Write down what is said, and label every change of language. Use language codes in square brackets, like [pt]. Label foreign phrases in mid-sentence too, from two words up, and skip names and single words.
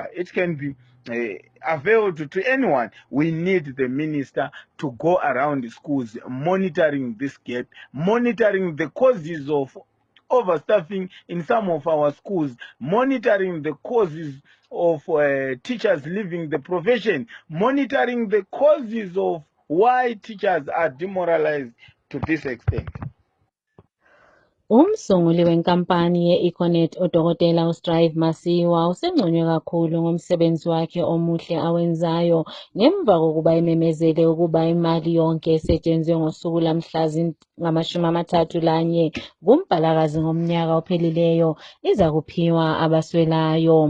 [en] It can be availed to anyone. We need the minister to go around the schools monitoring this gap, monitoring the causes of overstaffing in some of our schools, monitoring the causes of teachers leaving the profession, monitoring the causes of why teachers are demoralized to this extent. [nd] Umsunguli wenkampani ye-Econet uDokotela uStrive Masiyiwa usenconywe kakhulu ngomsebenzi wakhe omuhle awenzayo ngemva kokuba imemezele ukuba imali yonke esetshenzwe ngosuku lamhla zi-31 kuMpalakazi ngomnyaka ophelileyo iza kuphiwa abaswelayo.